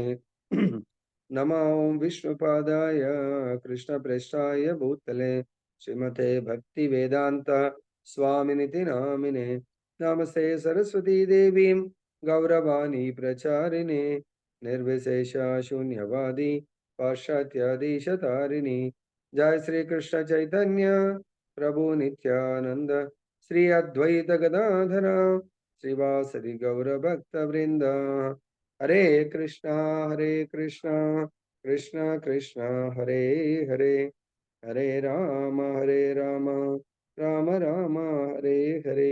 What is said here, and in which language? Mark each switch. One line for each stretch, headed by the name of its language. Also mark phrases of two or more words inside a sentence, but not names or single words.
Sanskrit: నమ ఓం విష్ణుపాదాయ కృష్ణప్రేష్టాయ భూతలే శ్రీమతే భక్తివేదాంత స్వామినితి నామినే. నమస్తే సరస్వతీదేవీం గౌరవాణి ప్రచారిణే నిర్విశేష శూన్యవాది पाश्चात्यादेशतारिणी. जय श्री कृष्ण चैतन्य प्रभु नित्यानंद श्री अद्वैत गदाधर श्रीवासदि गौर भक्त वृंद. हरे कृष्णा कृष्ण कृष्ण हरे हरे हरे राम राम राम हरे हरे.